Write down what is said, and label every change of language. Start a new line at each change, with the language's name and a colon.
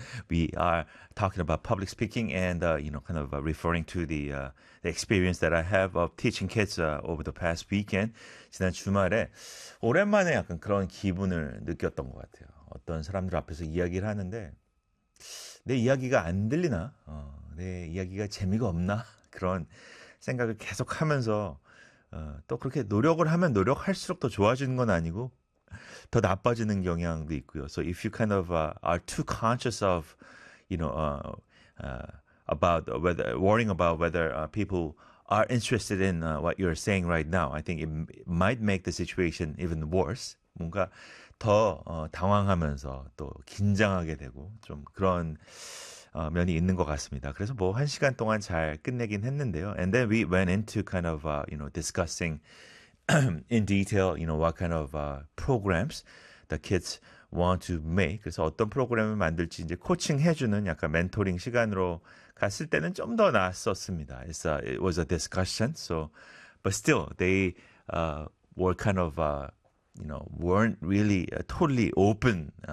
English: We are talking about public speaking and, you know, kind of referring to the experience that I have of teaching kids over the past weekend.
Korean: 지난 주말에 오랜만에 약간 그런 기분을 느꼈던 것 같아요. 어떤 사람들 앞에서 이야기를 하는데 내 이야기가 안 들리나? 내 이야기가 재미가 없나? 그런 생각을 계속 하면서 또 그렇게 노력을 하면 노력할수록 더 좋아지는 건 아니고 더 나빠지는 경향도 있고요.
English: So if you kind of are too conscious of, you know, about whether worrying about whether people are interested in what you're saying right now, I think it might make the situation even worse.
Korean: 뭔가 더 당황하면서 또 긴장하게 되고 좀 그런 면이 있는 것 같습니다. 그래서 뭐 한 시간 동안 잘 끝내긴 했는데요.
English: And then we went into kind of you know discussing in detail, you know, what kind of programs the kids want to make.
Korean: 그래서 어떤 프로그램을 만들지 이제 코칭 해주는 약간 멘토링 시간으로 갔을 때는 좀 더 나았었습니다.
English: It was a discussion. So, but still, they were kind of you know weren't really totally open.